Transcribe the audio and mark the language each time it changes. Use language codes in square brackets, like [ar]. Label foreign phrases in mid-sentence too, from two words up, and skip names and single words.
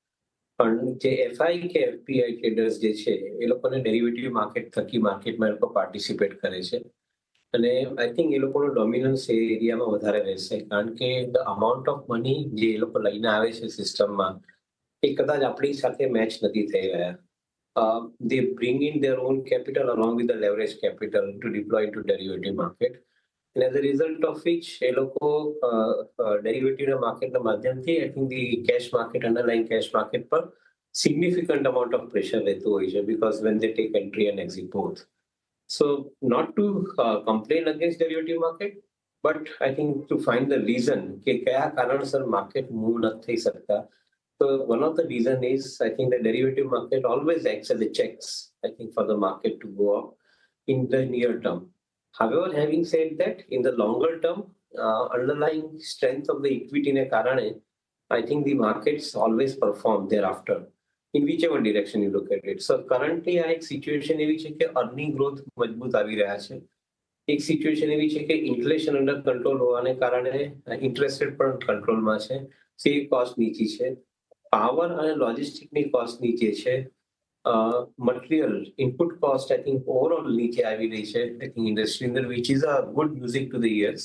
[gu] પણ જે એફઆઈ કે [en] FPI traders [gu] જે છે એ લોકોને [en] derivative market [gu] થકી માર્કેટમાં એ લોકો પાર્ટિસિપેટ કરે છે. અને [en] I think [gu] એ લોકોનો ડોમિનન્સ એ એરિયામાં વધારે રહેશે, કારણ કે [en] the amount of money [gu] જે એ લોકો લઈને આવે છે સિસ્ટમમાં એ કદાચ આપણી સાથે મેચ નથી થઈ રહ્યા. [en] They bring in their own capital along with the leverage capital to deploy into derivative market. And as a result of which, [gu] એ લોકો ડેરિવેટિવ માર્કેટના માધ્યમથી [en] I think the cash market, underlying cash market પર significant amount of pressure [gu] રહેતું હોય છે, [en] because when they take entry and exit both. So not to complain against derivative market, but I think to find the reason [gu] કે કયા કારણસર માર્કેટ મૂવ નથી થઈ શકતા. [en] So one of the reason is, I think the derivative market always acts as a checks, I think, for the market to go up in the near term. However, having said that, in the longer term, underlying strength of the equity [gu] ને કારણે, [en] I think the markets always perform thereafter, in whichever direction you look at it. So currently [gu] આ એક સિચ્યુએશન એવી છે કે [en] earning growth [gu] મજબૂત આવી રહ્યા છે. એક સિચ્યુએશન એવી છે કે [en] inflation under control [gu] હોવાને કારણે [en] interest rate [gu] પણ કંટ્રોલમાં છે, [en] save cost [gu] નીચી છે, પાવર અને લોજિસ્ટિકની કોસ્ટ નીચે છે, [en] material input cost I think overall [gu] નીચે આવી રહી છે [en] I think industry [gu] અંદર, [en] which is a good music to the ears.